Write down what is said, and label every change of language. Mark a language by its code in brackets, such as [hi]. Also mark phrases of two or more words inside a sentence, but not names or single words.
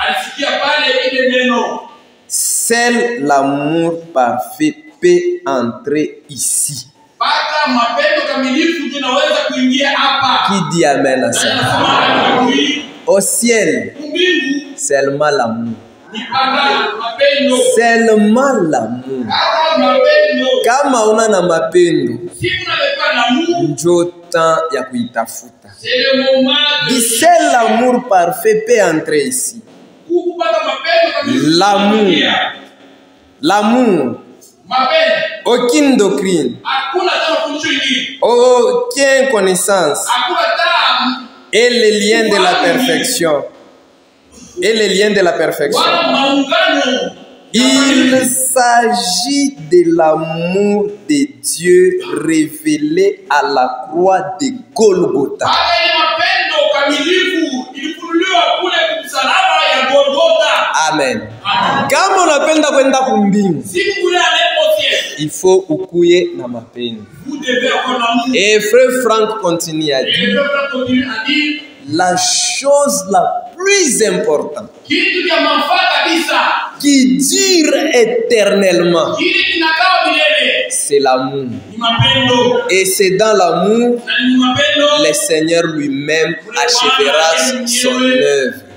[fr] Seul l'amour parfait peut entrer ici. Qui dit amen à ça? Au ciel, seulement l'amour. Seulement l'amour. [sw] Kama una na mapendo, njo temps ya kuitafuta. [fr] Seul l'amour parfait peut entrer ici. L'amour. L'amour. Aucune doctrine. Aucune connaissance. Et le lien de la perfection. Et le lien de la perfection. Il s'agit de l'amour de Dieu révélé à la croix de Golgotha. Amen. [sw] Kama unapenda kwenda kumbingu, [fr] il faut [sw] ukuye na mapendo. [fr] Et frère Frank continue à dire, la chose la plus importante qui dure éternellement, c'est l'amour. Et c'est dans l'amour le Seigneur lui-même achèvera son œuvre.